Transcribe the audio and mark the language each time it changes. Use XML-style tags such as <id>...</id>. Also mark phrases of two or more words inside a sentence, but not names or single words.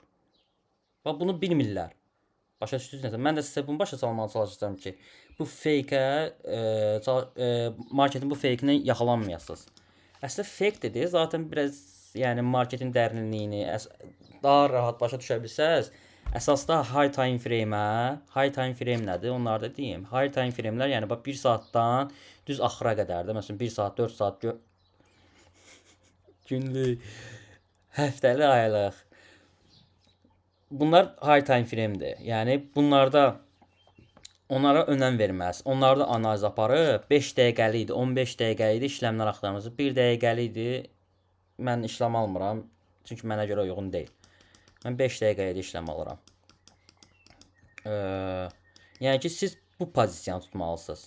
<az>Bax, bunu bilmirlər. Başa düşdünüz nəsə? Mən də sizə bunu başa salmağa çalışacağım ki, bu fake-ə, marketin bu fake-ini yaxalanmayasınız. Əslində fake dedi,</az> <tr>zaten biraz,</tr> <az>yəni marketin dərinliyini daha rahat başa düşə bilsəz, əsasda</az> <en>high time frame</en> <az>nədir? Onları da deyim.</az> <en>High time frame'lər,</en> <az>yəni bax 1 saatdan düz axıra qədərdir. Məsələn 1 saat, 4 saat günlük, həftəli, aylıq. Bunlar</az> <en>high time frame'dir.</en> <az>Yəni bunlarda onlara önəm verməz. Onlarda analiz aparıb 5 dəqiqəli idi, 15 dəqiqəli idi işləmlər axtarmırsınız. 1 dəqiqəli idi. Mən işləm almıram. Çünki mənə görə uyğun deyil. Mən 5 dəqiqəyə də işləm alıram. Yəni ki, siz bu pozisiyanı tutmalısınız.</az>